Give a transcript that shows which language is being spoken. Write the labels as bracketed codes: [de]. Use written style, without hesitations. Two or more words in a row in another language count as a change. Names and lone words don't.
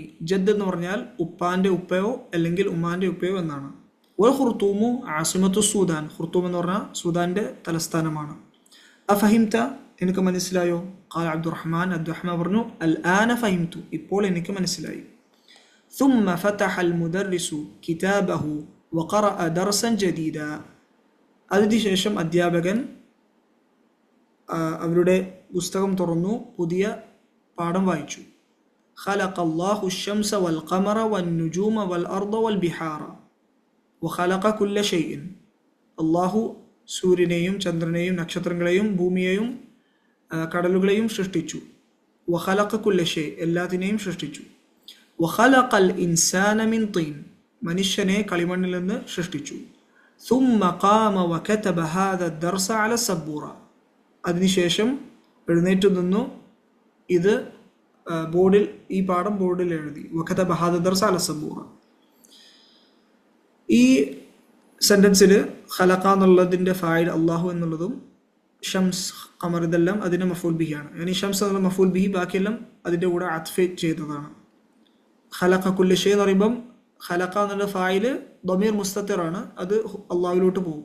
[ml] ജദ് എന്ന് പറഞ്ഞാൽ ഉപ്പാന്റെ ഉപ്പയോ അല്ലെങ്കിൽ ഉമ്മാന്റെ ഉപ്പയോ എന്നാണ്. [ar] والخرطوم عاصمة السودان. [ml] ഖുർത്തൂം എന്ന് പറഞ്ഞാൽ സൂദാന്റെ തലസ്ഥാനമാണ്. അഫഹിംത, എനിക്ക് മനസ്സിലായോ? ഖാല അബ്ദുറഹ്മാൻ പറഞ്ഞു [ar] الآن فهمت, [ml] ഇപ്പോൾ എനിക്ക് മനസ്സിലായി. [ar] ثم فتح المدرس كتابه وقرأ درسا جديدا. [ml] അതിനുശേഷം അധ്യാപകൻ അവരുടെ പുസ്തകം തുറന്നു പുതിയ പാഠം വായിച്ചു. [ar] خلق الله الشمس والقمر والنجوم والأرض والبحار وخلق كل شيء. [ml] അല്ലാഹു സൂര്യനെയും ചന്ദ്രനെയും നക്ഷത്രങ്ങളെയും ഭൂമിയെയും കടലുകളെയും സൃഷ്ടിച്ചു. [ar] وخلق كل شيء, [ml] എല്ലാത്തിനെയും സൃഷ്ടിച്ചു. [ar] وخلق الإنسان من طين, [ml] മനുഷ്യനെ കളിമണ്ണിൽ നിന്ന് സൃഷ്ടിച്ചു. [ar] ثم قام وكتب هذا الدرس على السبورة. [ml] അതിനുശേഷം എഴുന്നേറ്റ് നിന്നു ഇത് ബോർഡിൽ, ഈ പാഠം ബോർഡിൽ എഴുതി. [ar] وكتب هذا الدرس على السبورة. [ml] ഈ സെന്റൻസിൽ ഖലഖ എന്നുള്ളതിൻ്റെ ഫായിൽ അള്ളാഹു എന്നുള്ളതും [ar] شمس قمر [ml] ഇതെല്ലാം അതിൻ്റെ [ar] مفعول به. [ml] yani ഷംസ് എന്നുള്ള [ar] مفعول به, [ml] ബാക്കിയെല്ലാം അതിൻ്റെ കൂടെ അത്ഫ് ചെയ്തതാണ്. [ar] خلق كل شيء [ml] എന്ന് പറയുമ്പം ഖലഖ എന്നുള്ള ഫായില് [ar] ضمير مستتر, [ml] അത് അള്ളാഹുവിലോട്ട് പോകും.